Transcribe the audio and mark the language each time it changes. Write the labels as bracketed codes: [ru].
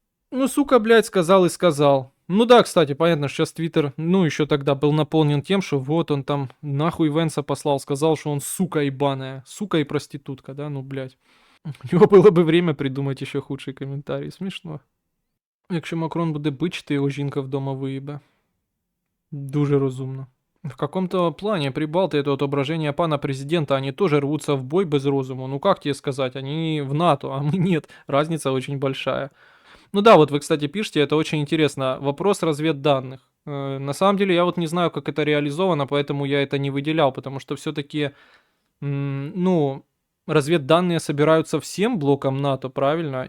[ru] Ну, сука, блядь, сказал и сказал. Ну да, кстати, понятно, что сейчас Твиттер, ну, еще тогда был наполнен тем, что вот он там нахуй Венса послал, сказал, что он сука ебаная, сука и проститутка, да, ну, блядь. У него было бы время придумать еще худший комментарий, смішно. [uk] Якщо Макрон буде бичити, його жінка вдома виїбе. Дуже розумно. [ru] В каком-то плане прибалты это отображение пана президента, они тоже рвутся в бой без розуму. Ну как тебе сказать, они в НАТО, а мы нет. Разница очень большая. Ну да, вот вы, кстати, пишете, это очень интересно. Вопрос разведданных. На самом деле я вот не знаю, как это реализовано, поэтому я это не выделял, потому что все-таки, ну, разведданные собираются всем блоком НАТО, правильно?